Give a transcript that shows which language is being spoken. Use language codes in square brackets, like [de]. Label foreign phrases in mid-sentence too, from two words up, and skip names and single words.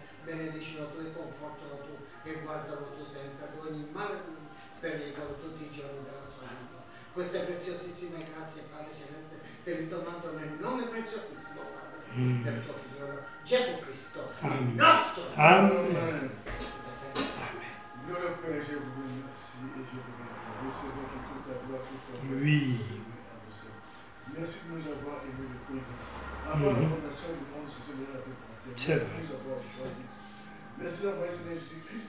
[it] Benedicilo tu e confortalo tu e guardalo tu sempre ad ogni male pericolo tutti i giorni della sua vita. Queste preziosissime grazie, Padre Celeste, te li domando nel nome preziosissimo, Padre, del tuo figlio Gesù Cristo, il nostro. Amen. [fr] Gloire au Père, je vous remercie et je vous bénis. Recevez que toute ta gloire, toute ta gloire. Oui. Merci de nous avoir aimés le pays. Avant la fondation du monde, je te donne à tes pensées. Merci de nous avoir choisis. Merci d'avoir Seigneur Jésus-Christ.